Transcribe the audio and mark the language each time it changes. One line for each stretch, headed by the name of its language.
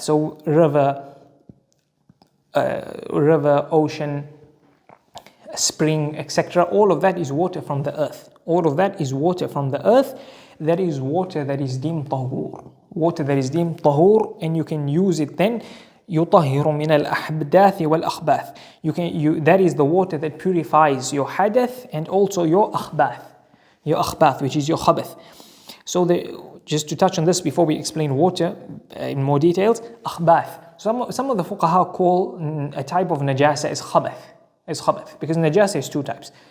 English: So river, ocean, spring, etc. All of that is water from the earth. All of that is water from the earth. That is water that is deemed tahur. Water that is deemed tahur, and you can use it then.
Arabic: يطهر من الأحداث والأخباث.
English: That is the water that purifies your hadath and also your akhbath, which is your khabath. So just to touch on this before we explain water in more details, akhbath. Some of the fuqaha call a type of najasah as khabath, because najasah is two types.